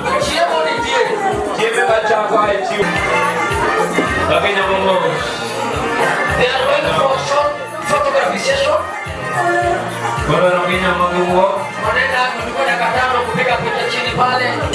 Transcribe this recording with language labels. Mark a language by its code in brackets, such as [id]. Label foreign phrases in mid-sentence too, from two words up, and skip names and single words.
[luo] Chiemo nitie. Chiemo machako ae chiemo. [sw] Lakini Mungu. [en] They are going for short photography session. [sw] Kwa Kenya Mungu. Wanaenda kuchukua katano kupiga picha chini pale.